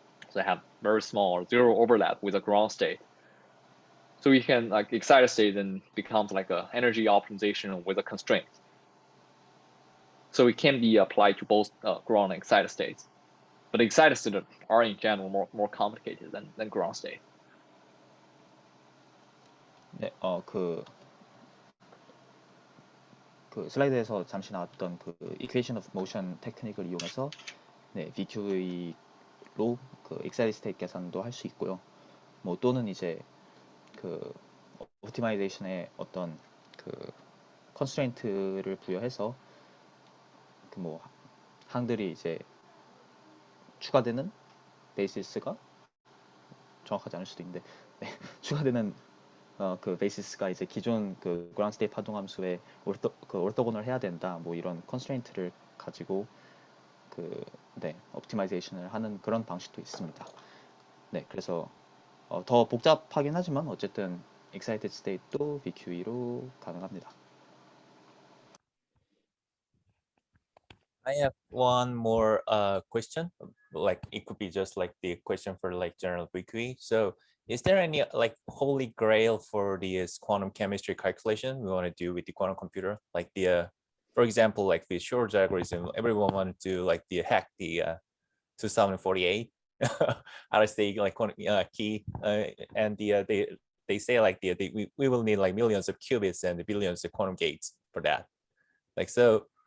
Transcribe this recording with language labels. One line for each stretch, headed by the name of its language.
English: So they have very small or zero overlap with the ground state. So we can like excited state then becomes like a energy optimization with a constraint. So it can be applied to both ground and excited states. But excited states are in general more complicated than ground state.
Korean: 네, 그 슬라이드에서 잠시 나왔던 그 equation of motion 테크닉을 이용해서 네, VQE로 그 excited state 계산도 할 수 있고요. 뭐 또는 이제 그 옵티마이제이션의 어떤 그 컨스트레인트를 부여해서 그 뭐 항들이 이제 추가되는 베이시스가 정확하지 않을 수도 있는데 네, 추가되는 그 베이시스가 이제 기존 그 그라운드 스테이트 파동 함수에 orthogonal 해야 된다 뭐 이런 컨스트레인트를 가지고 네 옵티마이제이션을 하는 그런 방식도 있습니다. 네 그래서 더 복잡하긴 하지만 어쨌든 excited state도 VQE로 가능합니다.
English: I have one more question. Like it could be just like the question for like general VQE. So is there any like holy grail for this quantum chemistry calculation we want to do with the quantum computer? Like for example, like the Shor's algorithm, everyone wanted to like hack the 2048 RSA like key, and they say like we will need like millions of qubits and billions of quantum gates for that. Like so.